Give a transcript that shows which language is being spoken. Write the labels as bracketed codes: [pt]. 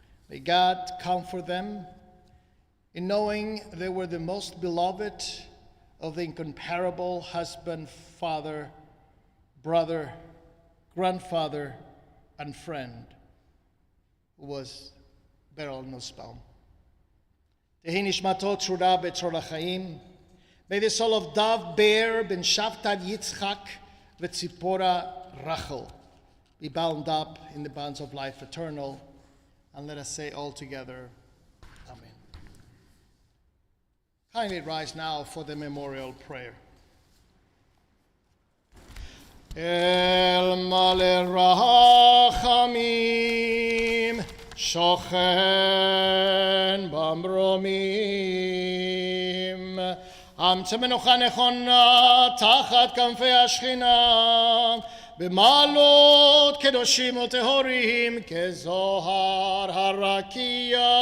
[en] May God comfort them in knowing they were the most beloved of the incomparable husband, father, brother, grandfather, and friend, who was Beryl Nusbaum. [he] תהי נשמתו צרורה בצרור החיים. [en] May the soul of Dov Ber ben Shavtad Yitzchak v'Tzipora Rachel be bound up in the bonds of life eternal. And let us say all together, Amen. Kindly rise now for the memorial prayer. [he] El male rachamim shochen bamromim aמצא מנוחה נכונה תחת כנפי השכינה במעלות קדושים וטהורים כזוהר הרקיע